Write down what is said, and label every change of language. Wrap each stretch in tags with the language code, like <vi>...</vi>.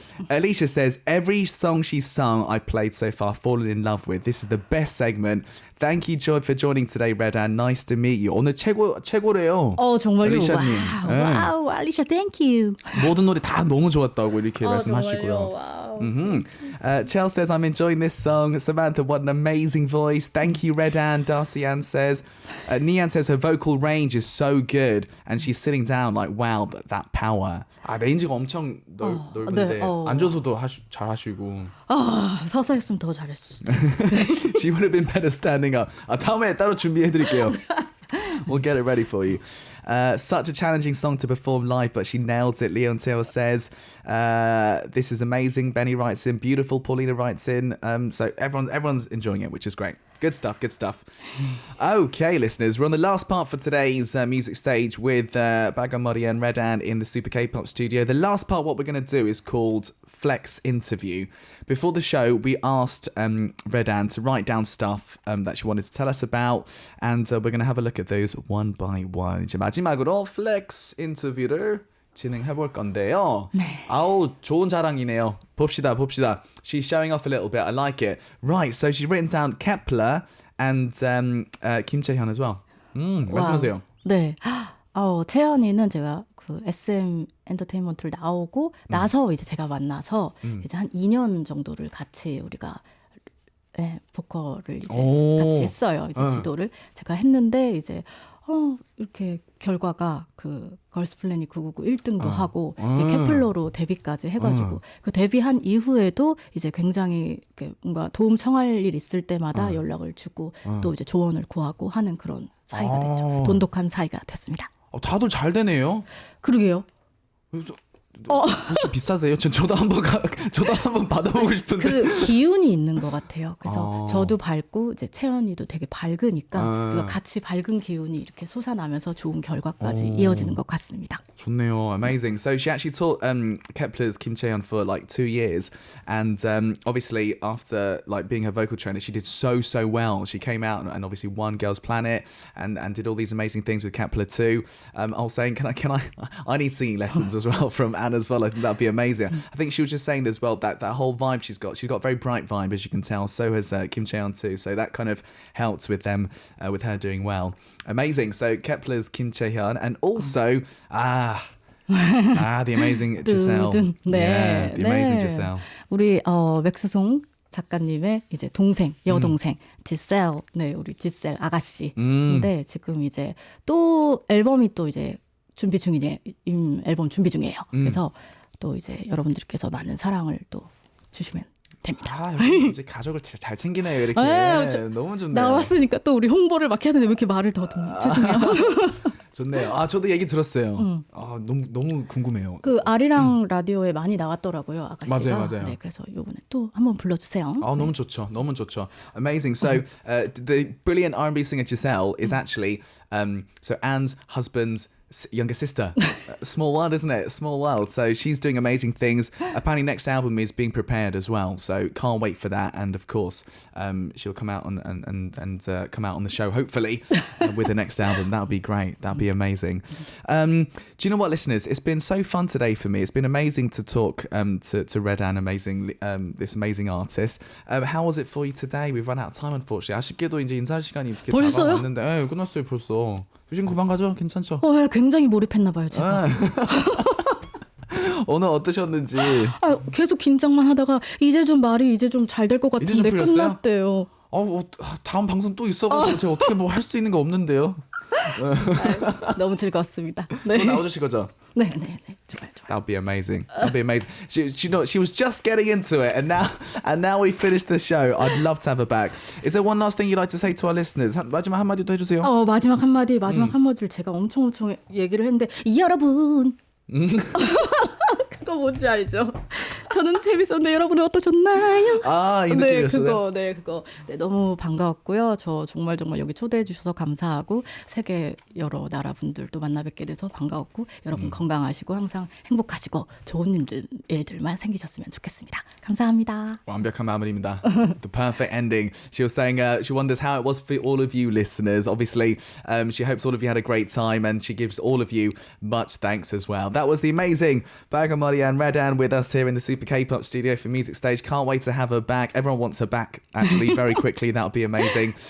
<en>Alicia says every song she's sung I played so far fallen in love with. This is the best segment. Thank you, Joy, for joining today, Red-An. Nice to meet you.</en> <ko>오늘 최고래요. 정말요? 알리샤님. 와우, 알리샤,</ko> <en>thank you.</en> <ko>모든 노래 다 너무 좋았다고 이렇게 말씀하시고요. 와우.</ko> <en>Chell says, I'm enjoying this song. Samantha, what an amazing voice. Thank you, Red-An. Darcy Ann says, Nian says her vocal range is so good. And she's sitting down like, wow, that power.</en> <ko>레인지가 엄청 넓은데 앉아서도 잘하시고. 서서 했으면 더 잘했을 수도. She would have been better standing up. 다음에 따로 준비해드릴게요.</ko> <en>We'll get it ready for you. Such a challenging song to perform live, but she nailed it. Leon Taylor says, this is amazing. Benny writes in, beautiful. Paulina writes in. So everyone's enjoying it, which is great. Good stuff. Okay, listeners, we're on the last part for today's music stage with 빨간머리앤 Red-An in the Super K-Pop studio. The last part, what we're going to do is called Flex Interview. Before the show, we asked Red-An to write down stuff that she wanted to tell us about, and we're going to have a look at those one by one.</en> <ko>이제 마지막으로 Flex 인터뷰를 진행해볼 건데요. 네. 아우, 좋은 자랑이네요. 봅시다.</ko> <en>She's showing off a little bit. I like it. Right, so she's written down Kepler and Kim Chae-hyun as well.</en> <ko>말씀하세요. 네. 채연이는 제가 그 SM 엔터테인먼트를 나오고 나서 이제 제가 만나서 이제 한 2년 정도를 같이 우리가 보컬을 이제 같이 했어요. 이제 지도를 제가 했는데 이제 이렇게 결과가 그 걸스 플래닛 999 1등도 하고 케플러로 데뷔까지 해가지고 그 데뷔한 이후에도 이제 굉장히 뭔가 도움 청할 일 있을 때마다 연락을 주고 또 이제 조언을 구하고 하는 그런 사이가 됐죠. 돈독한 사이가 됐습니다. 다들 잘 되네요. 그러게요. 그래서 혹시 비싸세요? 저도 한번 받아보고 싶은데. 그 기운이 있는 것 같아요. 그래서 저도 밝고 이제 채연이도 되게 밝으니까 우리가 같이 밝은 기운이 이렇게 솟아나면서 좋은 결과까지 이어지는 것 같습니다. 좋네요.</ko> <en>Amazing. So she actually taught Kepler's Kim Chaeyeon for like 2 years, and obviously after like being her vocal trainer, she did so well. She came out and obviously won Girls Planet and did all these amazing things with Kepler too. I was saying, I need singing lessons as well from Anne as well. I think that'd be amazing. I think she was just saying as well that whole vibe she's got a very bright vibe, as you can tell. So has Kim Chaeyeon too. So that kind of helped with them, with her doing well. Amazing. So Kepler's Kim Chaeyeon, and also the amazing Giselle.</en> <ko>네,</ko> <en>yeah, the amazing Giselle.</en> <ko>우리 맥스송 작가님의 이제 동생, 여동생 지셀, 네, 우리 지셀 아가씨. 근데 지금 이제 또 앨범이 또 이제 준비 중이에요. 앨범 준비 중이에요. 그래서 또 이제 여러분들께서 많은 사랑을 또 주시면 됩니다. 이제 가족을 잘 챙기네요. 이렇게. 너무 좋네요. 나왔으니까 또 우리 홍보를 막 해야 되는데 왜 이렇게 말을 더듬어. 죄송해요. 좋네요. 저도 얘기 들었어요. 너무 궁금해요. 그 아리랑 라디오에 많이 나왔더라고요, 아가씨가. 맞아요. 네, 그래서 이번에 또 한번 불러주세요. 너무 좋죠.</ko> <en>Amazing. So the brilliant R&B singer Giselle is actually so Anne's husband's younger sister. Small world, isn't it? Small world. So she's doing amazing things. Apparently next album is being prepared as well. So can't wait for that. And of course, she'll come out and come out on the show, hopefully, with the next album. That would be great. That would be amazing. Do you know what, listeners? It's been so fun today for me. It's been amazing to talk to Red Ann, this amazing artist. How was it for you today? We've run out of time, unfortunately.</en> <ko>아쉽게도 이제 인사할 시간이 이렇게 다가왔는데, 네, 끝났어요 벌써. 요즘 그만 가죠? 괜찮죠? 굉장히 몰입했나 봐요, 제가. 오늘 어떠셨는지. 계속 긴장만 하다가 이제 좀 말이 잘 될 것 같은데 끝났대요. 다음 방송 또 있어가지고 제가 어떻게 뭐 할 수 있는 거 없는데요. 너무 즐거웠습니다. 네. 또 나와주실 거죠? 네. 좋아요.</ko> <en>That'd be amazing. She was just getting into it, and now we finished the show. I'd love to have her back. Is there one last thing you'd like to say to our listeners?</en> <ko>마지막 한마디 더 해주세요. 마지막 한마디를 제가 엄청 얘기를 했는데 여러분. 그거 뭔지 알죠? 저는 재밌었는데 여러분은 어떠셨나요? 이 느낌이었어요? 그거. 네, 너무 반가웠고요. 저 정말 여기 초대해 주셔서 감사하고 세계 여러 나라 분들도 만나 뵙게 돼서 반가웠고 여러분 건강하시고 항상 행복하시고 좋은 일들만 생기셨으면 좋겠습니다. 감사합니다. 완벽한 마무리입니다.</ko> <en>The perfect ending. She was saying she wonders how it was for all of you listeners. Obviously, she hopes all of you had a great time, and she gives all of you much thanks as well. That was the amazing 빨간머리앤 Red Ann with us here in the Super K-Pop studio for Music Stage. Can't wait to have her back. Everyone wants her back, actually, very quickly. That would be amazing.</en>